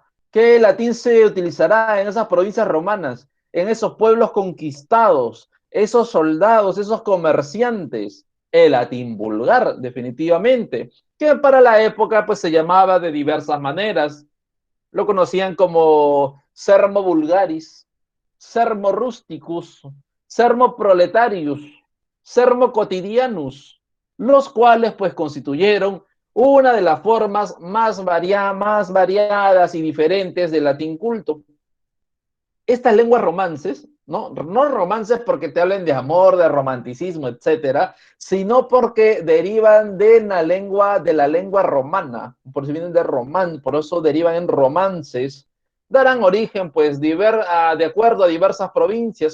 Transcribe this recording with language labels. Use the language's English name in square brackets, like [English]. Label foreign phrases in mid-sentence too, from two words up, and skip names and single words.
[Spanish] ¿Qué latín se utilizará en esas provincias romanas, en esos pueblos conquistados, esos soldados, esos comerciantes? El latín vulgar, definitivamente, que para la época pues se llamaba de diversas maneras. Lo conocían como [Latin] sermo vulgaris, sermo rusticus, sermo proletarius, sermo quotidianus, [Spanish] los cuales pues constituyeron una de las formas más variadas y diferentes del latín culto. Estas lenguas romances, no romances porque te hablen de amor, de romanticismo, etcétera, sino porque derivan de la lengua romana, por si vienen de román, por eso derivan en romances, darán origen, pues, de acuerdo a diversas provincias.